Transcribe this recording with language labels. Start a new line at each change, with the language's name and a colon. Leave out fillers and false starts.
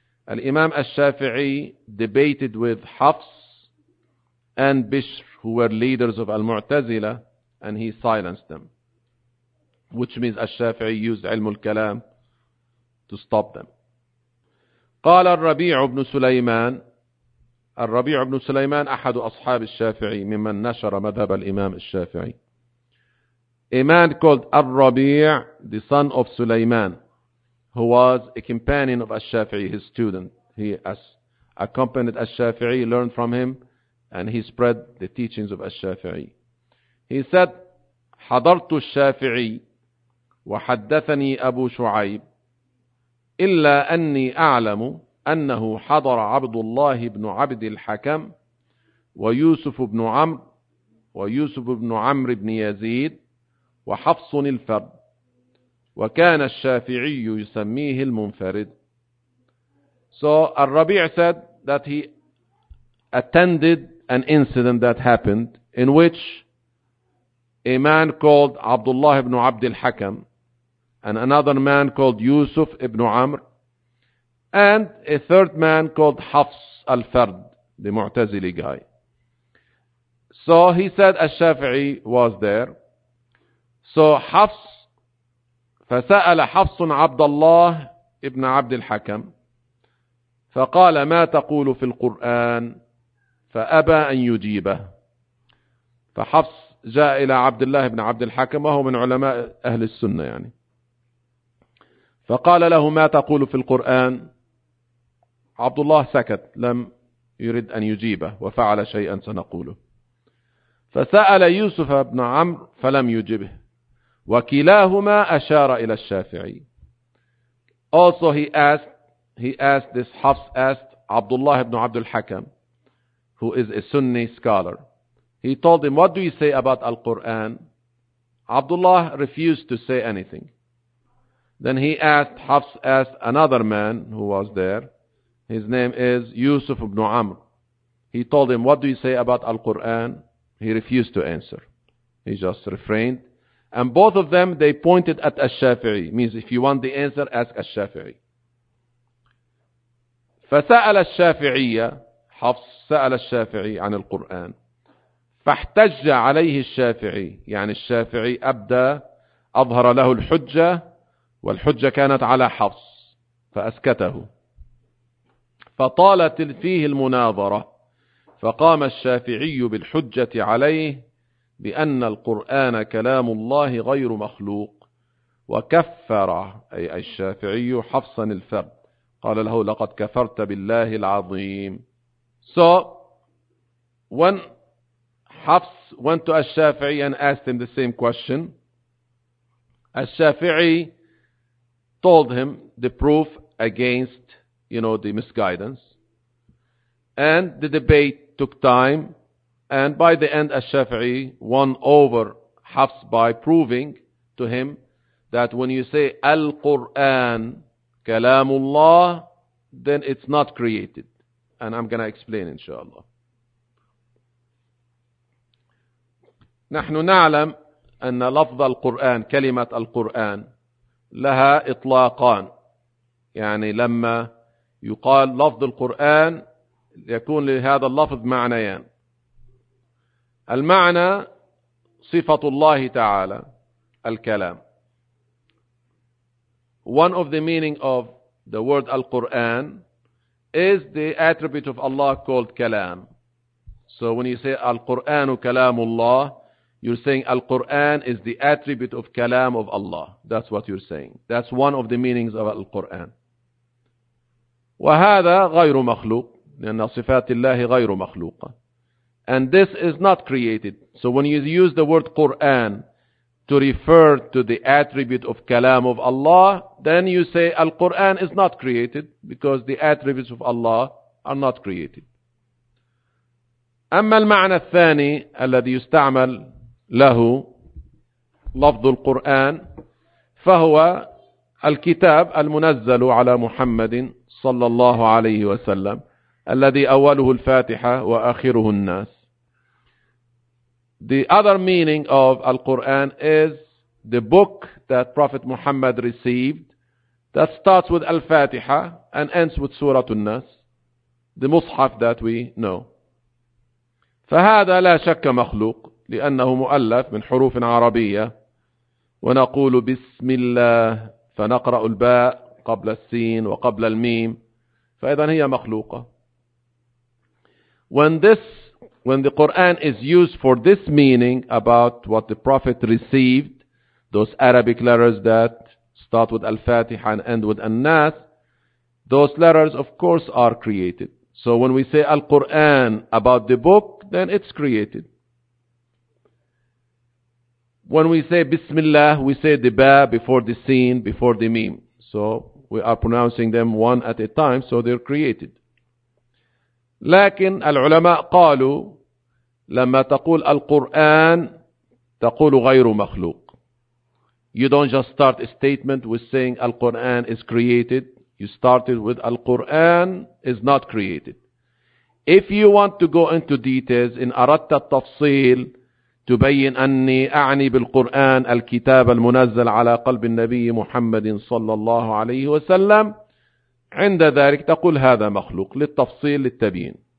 English: الإمام الشافعي debated with حفص and بشر, who were leaders of Al-Mu'tazila, and he silenced them, which means Al-Shafi'i used علم الكلام to stop them.
Arabic: قال الربيع بن سليمان, الربيع بن سليمان أحد أصحاب الشافعي ممن نشر مذهب الإمام الشافعي.
English: A man called الربيع, the son of سليمان, who was a companion of Al-Shafi'i, his student. He accompanied Al-Shafi'i, learned from him, and he spread the teachings of الشافعي. He said,
Arabic: حضرت الشافعي وحدثني أبو شعيب إلا أني أعلم أنه حضر عبد الله بن عبد الحكم ويوسف بن عمرو ويوسف بن عمرو بن يزيد وحفص الفرد, وكان الشافعي يسميه المنفرد.
English: So الربيع said that he attended an incident that happened in which a man called Abdullah ibn Abd al-Hakam and another man called Yusuf ibn Amr and a third man called Hafs al-Fard, the Mu'tazili guy. So he said al-Shafi'i was there. So Hafs,
Arabic: فسأل حفص عبد الله ابن عبد الحكم فقال ما تقول في القرآن فأبى أن يجيبه. فحفص جاء إلى عبد الله بن عبد الحكم وهو من علماء أهل السنة يعني, فقال له ما تقول في القرآن. عبد الله سكت, لم يرد أن يجيبه وفعل شيئا سنقوله. فسأل يوسف بن عمرو فلم يجبه, وكلاهما أشار إلى الشافعي.
English: Also he asked this حفص asked عبد الله بن عبد الحكم, who is a Sunni scholar. He told him, what do you say about Al-Quran? Abdullah refused to say anything. Then he asked, Hafs asked another man who was there. His name is Yusuf ibn Amr. He told him, what do you say about Al-Quran? He refused to answer. He just refrained. And both of them, they pointed at Al-Shafi'i. Means if you want the answer, ask Al-Shafi'i.
Arabic: فسأل الشافعية حفص سأل الشافعي عن القرآن فاحتج عليه الشافعي، يعني الشافعي أبدى أظهر له الحجة والحجة كانت على حفص فأسكته، فطالت فيه المناظرة فقام الشافعي بالحجة عليه بأن القرآن كلام الله غير مخلوق، وكفر أي الشافعي حفصا الفرد، قال له لقد كفرت بالله العظيم.
English: So when حفص went to الشافعي and asked him the same question, الشافعي told him the proof against, you know, the misguidance, and the debate took time, and by the end الشافعي won over حفص by proving to him that when you say
Arabic: القرآن كلام الله
English: then it's not created, and I'm gonna explain
Arabic: إن شاء الله. نحن نعلم أن لفظ القرآن كلمة القرآن لها إطلاقان، يعني لما يقال لفظ القرآن يكون لهذا اللفظ معنيان، المعنى صفة الله تعالى الكلام.
English: One of the meaning of the word Al-Quran is the attribute of Allah called Kalam. So when you say Al-Quran Kalamullah, you're saying Al-Quran is the attribute of Kalam of Allah. That's what you're saying. That's one of the meanings of Al-Quran.
Arabic: وهذا غير مخلوق، لأن صفات الله غير مخلوقة.
English: And this is not created. So when you use the word Quran to refer to the attribute of Kalam of Allah, then you say Al-Quran is not created because the attributes of Allah are not created.
Arabic: أما المعنى الثاني الذي يستعمل له لفظ القرآن فهو الكتاب المنزل على محمد صلى الله عليه وسلم الذي أوله الفاتحة وآخره الناس.
English: The other meaning of Al-Quran is the book that Prophet Muhammad received that starts with Al-Fatiha and ends with Surah An-Nas, the Mus'haf that we know.
Arabic: فهذا لا شك مخلوق لأنه مؤلف من حروف عربية، ونقول بسم الله فنقرأ الباء قبل السين وقبل الميم، فإذا هي مخلوقة.
English: When the Quran is used for this meaning about what the Prophet received, those Arabic letters that start with Al-Fatiha and end with An-Nas, those letters of course are created. So when we say Al-Quran about the book, then it's created. When we say Bismillah, we say the Ba before the Sin, before the Mim. So we are pronouncing them one at a time, so they're created.
Arabic: لكن العلماء قالوا لما تقول القرآن تقول غير مخلوق.
English: You don't just start a statement with saying القرآن is created. You started with القرآن is not created. If you want to go into details
Arabic: إن أردت التفصيل تبين أني أعني بالقرآن الكتاب المنزل على قلب النبي محمد صلى الله عليه وسلم، عند ذلك تقول هذا مخلوق للتفصيل للتبيين.